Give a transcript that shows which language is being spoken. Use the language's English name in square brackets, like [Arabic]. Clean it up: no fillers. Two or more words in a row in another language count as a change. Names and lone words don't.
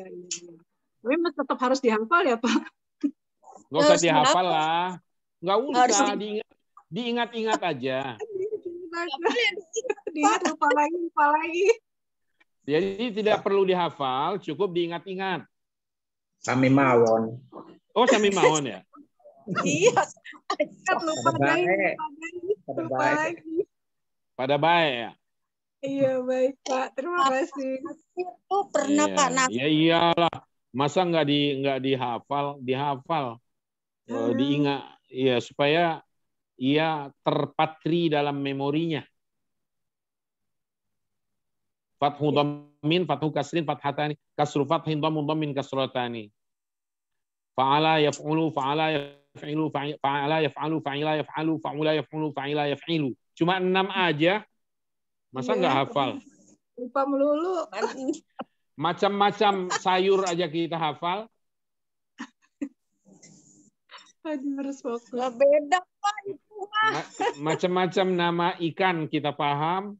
[Indonesian] Tapi tetap harus dihafal ya, Pak. Nggak usah dihafal lah. Nggak usah, diingat-ingat aja. Diingat lupa lagi. Jadi tidak perlu dihafal, cukup diingat-ingat. [Javanese] Sami mawon. Oh, sami mawon ya? [Indonesian] Iya. Lupa lagi. Pada baik ya? Iya, baik Pak. Terima kasih. Itu pernah Pak Naf. Ya iyalah. Masa nggak dihafal? Diingat. Ya, supaya ia terpatri dalam memorinya. [Arabic] فتح ضم، فتح كسر، فتحتان، كسر فتح ضم ضم كسرتان. فَعَلَ يَفْعُلُ، فَعَلَ يَفْعِلُ، فَعَلَ يَفْعَلُ، فَعِلَ يَفْعَلُ، فَعُلَ يَفْعُلُ، فَعِلَ يَفْعِلُ. [Indonesian] Cuma 6 aja. Masa nggak hafal? Lupa melulu. Macam-macam sayur aja kita hafal. Aduh, harus fokus. Beda Pak itu. Macam-macam nama ikan kita paham.